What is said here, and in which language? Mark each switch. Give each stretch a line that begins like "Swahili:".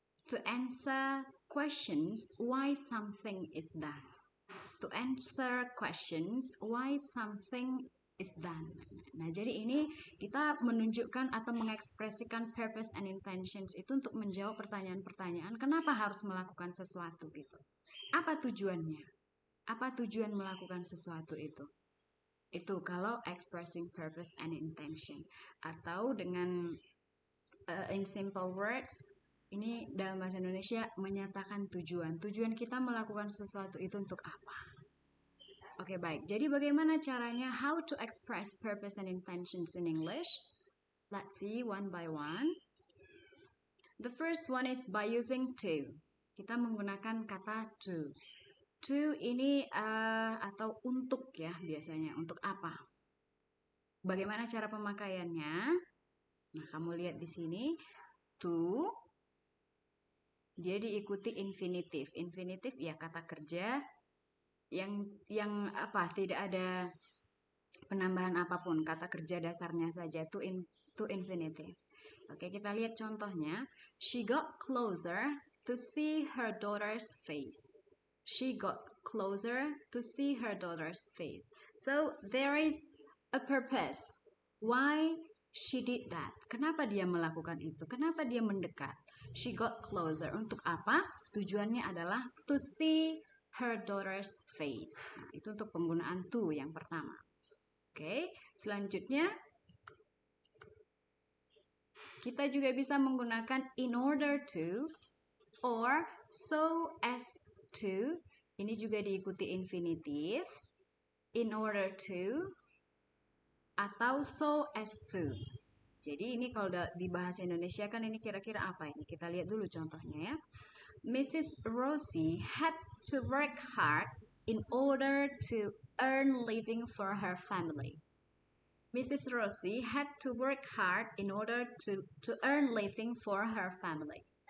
English: To answer questions why something is done. To answer questions why something is done.
Indonesian: Nah, jadi ini kita menunjukkan atau mengekspresikan
English: purpose and intentions
Indonesian: itu untuk menjawab pertanyaan-pertanyaan kenapa harus melakukan sesuatu gitu. Apa tujuannya? Apa tujuan melakukan sesuatu itu? Itu kalau
English: expressing purpose and intention.
Indonesian: Atau dengan
English: in simple words,
Indonesian: ini dalam bahasa Indonesia menyatakan tujuan. Tujuan kita melakukan sesuatu itu untuk apa? Oke, baik. Jadi bagaimana caranya
English: how to express purpose and intentions in English? Let's see one by one. The first one is by using to.
Indonesian: Kita menggunakan kata to. To ini atau untuk ya biasanya. Untuk apa? Bagaimana cara pemakaiannya? Nah, kamu lihat di sini. To. Dia diikuti infinitif. Infinitif ya kata kerja yang apa? Tidak ada penambahan apapun. Kata kerja dasarnya saja. To infinitive. Oke, kita lihat contohnya.
English: She got closer to see her daughter's face. She got closer to see her daughter's face. So there is a purpose. Why she did that?
Indonesian: Kenapa dia melakukan itu? Kenapa dia mendekat?
English: She got closer.
Indonesian: Untuk apa? Tujuannya adalah
English: to see her daughter's face.
Indonesian: Nah, itu untuk penggunaan to yang pertama. Oke, selanjutnya kita juga bisa menggunakan
English: in order to or so as to.
Indonesian: Ini juga diikuti infinitif. In order to atau so as to. Jadi ini kalau di bahasa Indonesia kan ini kira-kira apa ini? Kita lihat dulu contohnya ya. Mrs.
English: Rosie had to work hard in order to earn living for her family. Mrs. Rosie had to work hard in order to earn living for her family.